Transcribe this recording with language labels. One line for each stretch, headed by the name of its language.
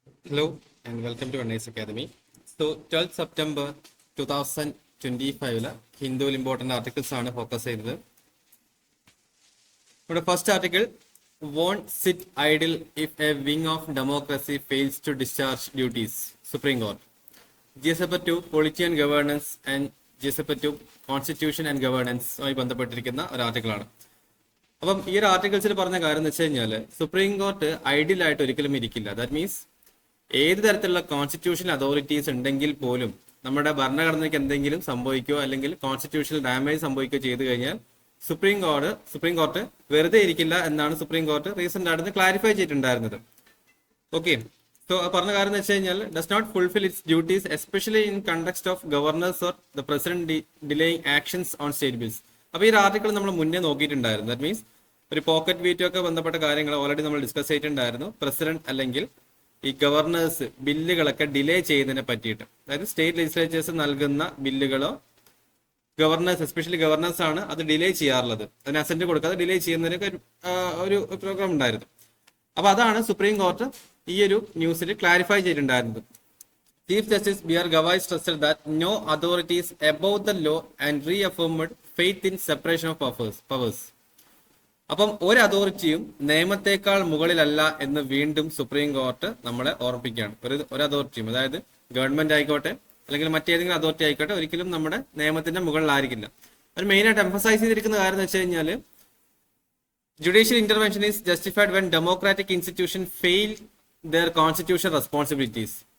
English: Hello and welcome to Nice Academy. So 12th September 2025
Malayalam: ഹിന്ദുവിൽ important articles ആണ് focus ചെയ്തത്. നമ്മുടെ first article
English: won't sit idle if a wing of democracy fails to discharge duties. Supreme Court. GSP 2 Polity and Governance and GSP 2 Constitution and Governance
Malayalam: ആയി ബന്ധപ്പെട്ടിരിക്കുന്ന ഒരു ആർട്ടിക്കിളാണ്. അപ്പം ഈ ഒരു ആർട്ടിക്കിൾസിൽ പറഞ്ഞ കാര്യം എന്ന് വെച്ച് കഴിഞ്ഞാൽ സുപ്രീം കോർട്ട് ഐഡിയൽ ആയിട്ട് ഒരിക്കലും ഇരിക്കില്ല.
English: that means
Malayalam: ഏത് തരത്തിലുള്ള കോൺസ്റ്റിറ്റ്യൂഷണൽ അതോറിറ്റീസ് ഉണ്ടെങ്കിൽ പോലും നമ്മുടെ ഭരണഘടനയ്ക്ക് എന്തെങ്കിലും സംഭവിക്കുകയോ അല്ലെങ്കിൽ കോൺസ്റ്റിറ്റ്യൂഷണൽ ഡാമേജ് സംഭവിക്കുകയോ ചെയ്തു കഴിഞ്ഞാൽ സുപ്രീം കോർട്ട് വെറുതെ ഇരിക്കില്ല എന്നാണ് സുപ്രീം കോർട്ട് റീസെന്റ് ആയിട്ട് ക്ലാരിഫൈ ചെയ്തിട്ടുണ്ടായിരുന്നത്.
English: okay, so
Malayalam: പറഞ്ഞ കാര്യം എന്ന് വെച്ച് കഴിഞ്ഞാൽ
English: Does not fulfil its duties especially in context of governors or the president delaying actions on state bills.
Malayalam: അപ്പോൾ ഈ ഒരു ആർട്ടിക്കിൾ നമ്മൾ മുന്നേ നോക്കിയിട്ടുണ്ടായിരുന്നു.
English: that means
Malayalam: ഒരു പോക്കറ്റ് വീറ്റോ ഒക്കെ ബന്ധപ്പെട്ട കാര്യങ്ങൾ ഓൾറെഡി നമ്മൾ ഡിസ്കസ് ചെയ്തിട്ടുണ്ടായിരുന്നു. പ്രസിഡന്റ് അല്ലെങ്കിൽ ഈ ഗവർണേഴ്സ് ബില്ലുകളൊക്കെ ഡിലേ ചെയ്യുന്നതിനെ പറ്റിയിട്ട്, അതായത് സ്റ്റേറ്റ് ലെജിസ്ലേച്ചേഴ്സ് നൽകുന്ന ബില്ലുകളോ ഗവർണേഴ്സ് എസ്പെഷ്യലി ഗവർണേഴ്സ് ആണ് അത് ഡിലേ ചെയ്യാറുള്ളത്. അതിന് അസെന്റ് കൊടുക്കാതെ ഡിലേ ചെയ്യുന്നതിനൊക്കെ ഒരു പ്രോഗ്രാം ഉണ്ടായിരുന്നു. അപ്പൊ അതാണ് സുപ്രീം കോർട്ട് ഈ ഒരു ന്യൂസിൽ ക്ലാരിഫൈ ചെയ്തിട്ടുണ്ടായിരുന്നത്.
English: Chief justice B R Gavai stressed that no authority is above the law and reaffirmed faith in separation of powers.
Malayalam: അപ്പം ഒരു അതോറിറ്റിയും നിയമത്തെക്കാൾ മുകളിലല്ല എന്ന് വീണ്ടും സുപ്രീം കോർട്ട് നമ്മളെ ഓർമ്മിപ്പിക്കുകയാണ്. ഒരു അതോറിറ്റിയും, അതായത് ഗവൺമെന്റ് ആയിക്കോട്ടെ അല്ലെങ്കിൽ മറ്റേതെങ്കിലും അതോറിറ്റി ആയിക്കോട്ടെ, ഒരിക്കലും നമ്മുടെ നിയമത്തിന്റെ മുകളിലായിരിക്കില്ല. ഒരു മെയിനായിട്ട് എംഫസൈസ് ചെയ്തിരിക്കുന്ന കാര്യം എന്ന് വെച്ച് കഴിഞ്ഞാൽ
English: Judicial intervention is justified when democratic institution fail their constitutional responsibilities.